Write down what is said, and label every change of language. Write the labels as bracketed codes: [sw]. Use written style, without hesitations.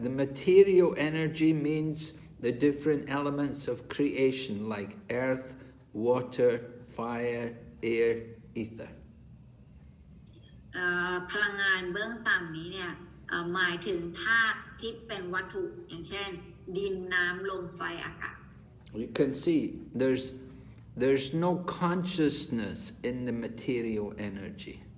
[en] The material energy means the different elements of creation like earth, water, fire, air, ether. [th] พลังงานเบื้องต่ำนี้เนี่ยหมายถึงธาตุที่เป็นวัตถุอย่างเช่นดินน้ำลมไฟอากาศ [en] You can see there's no consciousness in the material energy.